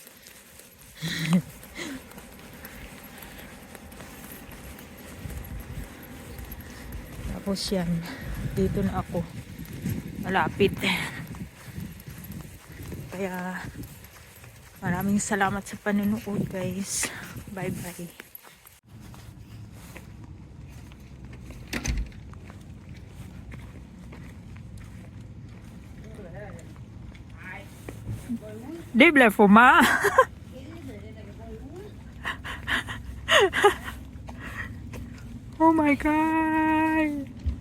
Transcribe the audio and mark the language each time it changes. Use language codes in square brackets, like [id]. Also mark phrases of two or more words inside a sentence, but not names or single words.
[tl] Tapos yan, dito na ako. Malapit. Kaya maraming salamat sa panonood guys. [en] Bye bye. [da] Det blev for meget. [en] Oh my god.